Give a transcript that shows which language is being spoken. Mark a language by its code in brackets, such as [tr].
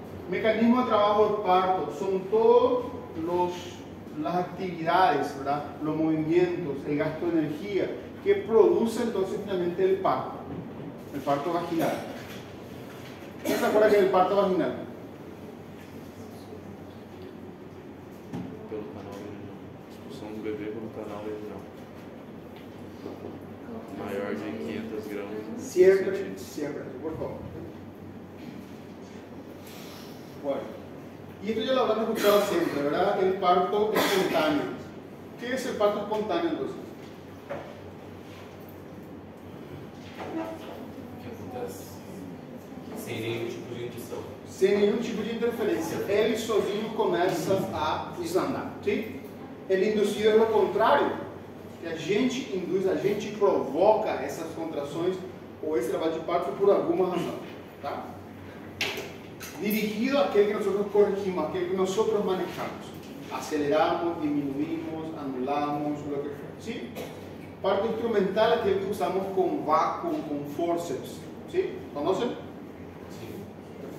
[es] Mecanismo de trabajo del parto son todas las actividades, ¿verdad? Los movimientos, el gasto de energía que produce entonces finalmente el parto vaginal. ¿Quién se acuerda que es el parto vaginal? [pt] Pelo canal vaginal. Expulsão do bebê pelo canal vaginal. Maior de 500 gramas. [es] Siempre, por favor. Bueno, y esto ya lo habrán escuchado siempre, ¿verdad? El parto espontáneo. ¿Qué es el parto espontáneo entonces? [pt] O que acontece? Sem nenhum tipo de indução. Sem nenhum tipo de interferência. Ele sozinho começa a desandar. [es] ¿Sí? El inducido [pt] é o contrário. Que a gente induz, a gente provoca essas contrações ou esse trabalho de parto por alguma razão. Tá? Dirigido àquele que nosotros corregimos, aquele que nosotros manejamos. [es] Aceleramos, diminuimos, anulamos, lo que fuera. ¿Sí? Parto instrumental es aquel que usamos con vácuo, con forceps. ¿Sí? ¿Conocen? [pt] Sim.